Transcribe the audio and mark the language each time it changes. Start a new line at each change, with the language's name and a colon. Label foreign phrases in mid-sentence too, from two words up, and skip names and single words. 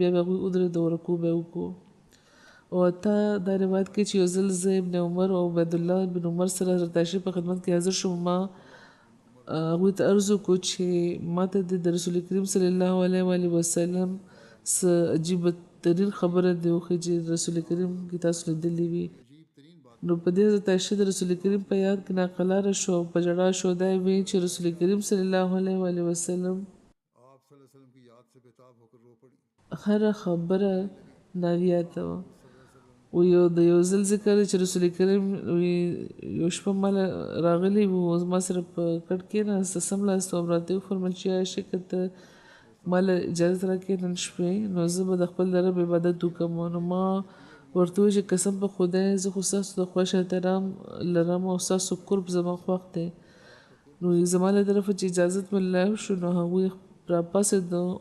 Pashto: بیا به هغوی ودرېدو او رکوع به یې وکړو او حتی دا روایت کې چې یو ځل زه ابن عمر او عبیدالله بن عمر سره رتاشي په خدمت کې حاضر شوم ما هغوی ته عرض وکړو چې ما ته د رسول کریم
Arabic: صلی الله علیه وسلم
Pashto: څه عجیبه ترین خبره دی وښیي چې رسول کریم کې تاسو لیدلې وي نو په دې رتاشي د رسول کریم په یاد کې ناقلاره شو او په ژړا شو دا یې ویل چې رسول کریم
Arabic: صلی الله علیه وسلم
Urdu: آپ
Arabic: صلى الله عليه وسلم
Urdu: کی یاد سے بیتاب ہو کر رو پڑی
Pashto: هره خبره ناویاته وه و یو د یو ځل ذکر چې رسول کریم یو شپه مال راغلی و ما سره په کټ کېناست څملاست او راته وفرمیل چې عایشه که ته مال اجازه راکړې نن شپې نو زه به د خپل د رب عبادت وکړم نو ما ورته وویل چې قسم په خدای زه خو ستاسو د خوښ احترام لرم او ستاسو قرب زما خوښ دی نو زما له طرفه چې اجازت مې ملاو شو نو هغوی راپاڅېده